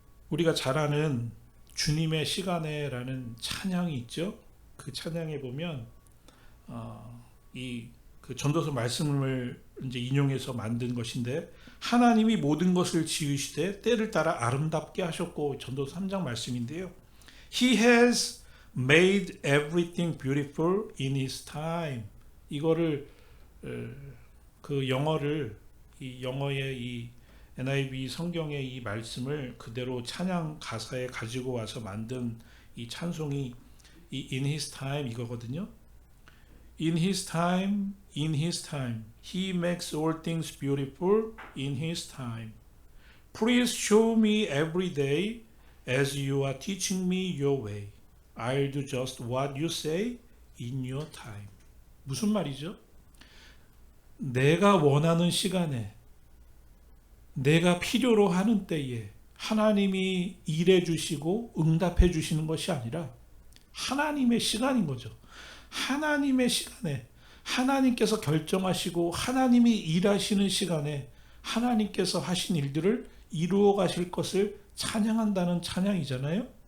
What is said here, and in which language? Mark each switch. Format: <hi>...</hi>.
<ko>우리가 잘 아는 주님의 시간에라는 찬양이 있죠. 그 찬양에 보면 그 전도서 말씀을 이제 인용해서 만든 것인데 하나님이 모든 것을 지으시되 때를 따라 아름답게 하셨고 전도서 3장 말씀인데요.</ko> <en>He has made everything beautiful in his time.</en> <ko>이거를 그 영어의 이 NIV 성경의 이 말씀을 그대로 찬양 가사에 가지고 와서 만든 이 찬송이 이 In His Time 이거거든요.</ko> <en>In His time, in His time, He makes all things beautiful in His time. Please show me every day as you are teaching me your way. I'll do just what you say in your time.</en> <ko>무슨 말이죠? 내가 원하는 시간에 내가 필요로 하는 때에 하나님이 일해 주시고 응답해 주시는 것이 아니라 하나님의 시간인 거죠. 하나님의 시간에 하나님께서 결정하시고 하나님이 일하시는 시간에 하나님께서 하신 일들을 이루어 가실 것을 찬양한다는 찬양이잖아요.</ko>